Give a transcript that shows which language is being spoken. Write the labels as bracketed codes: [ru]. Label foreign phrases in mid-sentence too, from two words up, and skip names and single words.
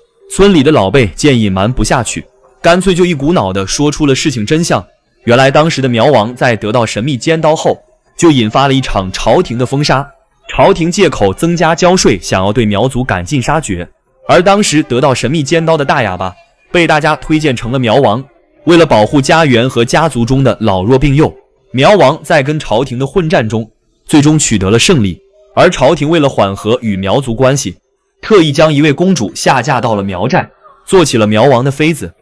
[zh] 村裡的老輩見隱瞞不下去，乾脆就一股腦地說出了事情真相。原來當時的苗王在得到神秘尖刀後，就引發了一場朝廷的封杀。朝廷借口增加交稅，想要對苗族趕盡殺絕。而當時得到神秘尖刀的大啞巴被大家推荐成了苗王。為了保護家園和家族中的老弱病幼，苗王在跟朝廷的混戰中最終取得了勝利。而朝廷為了緩和與苗族關係，特意將一位公主下嫁到了苗寨，做起了苗王的妃子。